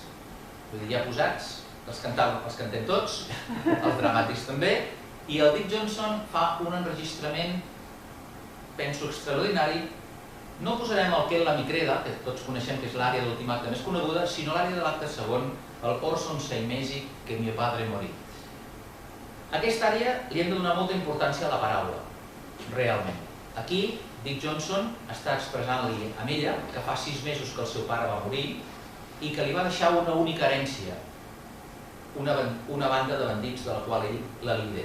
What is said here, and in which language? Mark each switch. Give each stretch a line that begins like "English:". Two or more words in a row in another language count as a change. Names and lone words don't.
Catalan: Vull dir, ja posats, els cantem tots, els dramàtics també, i el Dick Johnson fa un enregistrament, penso, extraordinari. No posarem el que és la Micreda, que tots coneixem que és l'àrea de l'últim acte més coneguda, sinó l'àrea de l'acte segon, el
Italian: Orson sei mesi que mio padre morì.
Catalan: A aquesta àrea li hem de donar molta importància a la paraula, realment. Aquí, Dick Johnson està expressant-li a ella que fa 6 mesos que el seu pare va morir i que li va deixar una única herència, una banda de bandits de la qual ell la lidera.